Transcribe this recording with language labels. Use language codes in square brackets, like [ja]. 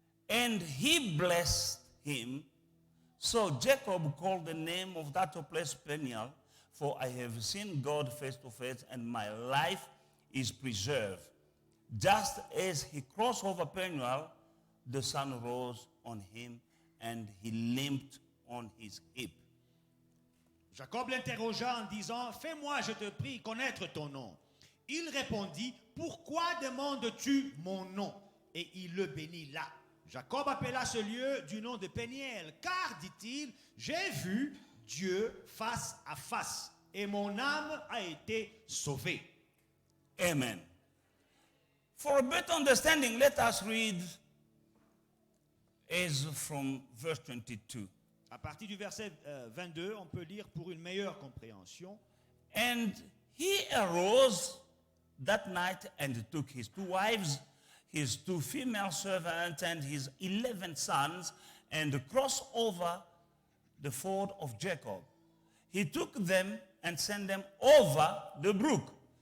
[en] And he blessed him. So Jacob called the name of that place Peniel, for I have seen God face to face, and my life is preserved. Just as he crossed over Peniel, the sun rose on him, and he limped on his hip. [fr] Jacob l'interrogea en disant, fais-moi, je te prie, connaître ton nom. Il répondit, pourquoi demandes-tu mon nom? Et il le bénit là. Jacob appela ce lieu du nom de Péniel, car, dit-il, j'ai vu Dieu face à face, et mon âme a été sauvée. Amen. [en] For a better understanding, let us read as from verse 22. [fr] À partir du verset 22, on peut lire pour une meilleure compréhension. [en] And he arose that night and took his 2 wives, his 2 female servants, and his 11 sons, and crossed over the ford of Jacob. He took them and sent them over the brook.